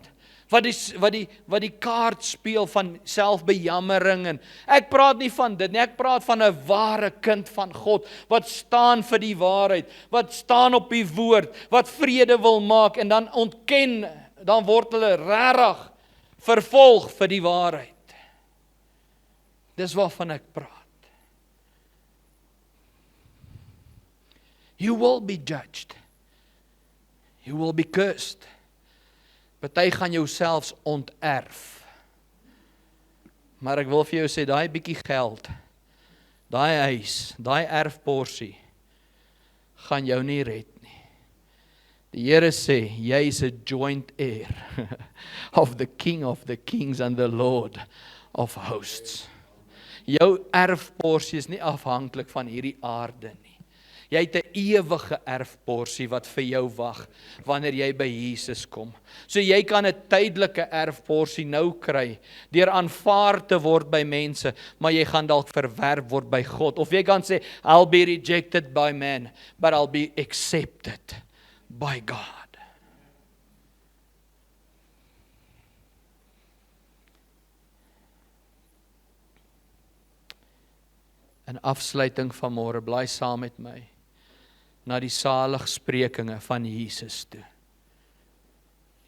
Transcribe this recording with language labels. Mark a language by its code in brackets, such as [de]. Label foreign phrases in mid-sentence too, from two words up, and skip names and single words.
[af] Wat die kaart speel van selfbejammering, en ek praat nie van dit nie, ek praat van 'n ware kind van God, wat staan vir die waarheid, wat staan op die woord, wat vrede wil maak, en dan ontken, dan word hulle regtig vervolg vir die waarheid. Dis waarvan ek praat. [en] You will be judged. You will be cursed. [af] Party gaan jou selfs onterf. Maar ek wil vir jou sê, daai bietjie geld, daai huis, daai erfporsie, gaan jou nie red nie. Die Here sê, jy is 'n [en] joint heir of the King of the Kings and the Lord of Hosts. [af] Jou erfporsie is nie afhanklik van hierdie aarde nie. Jy het 'n ewige erfporsie wat vir jou wag wanneer jy by Jesus kom. So jy kan 'n tydelike erfporsie nou kry deur aanvaar te word by mense, maar jy gaan dalk verwerp word by God. Of jy kan sê, [en] I'll be rejected by man, but I'll be accepted by God. [af] In afsluiting van môre, bly saam met my na die saligsprekinge van Jesus toe.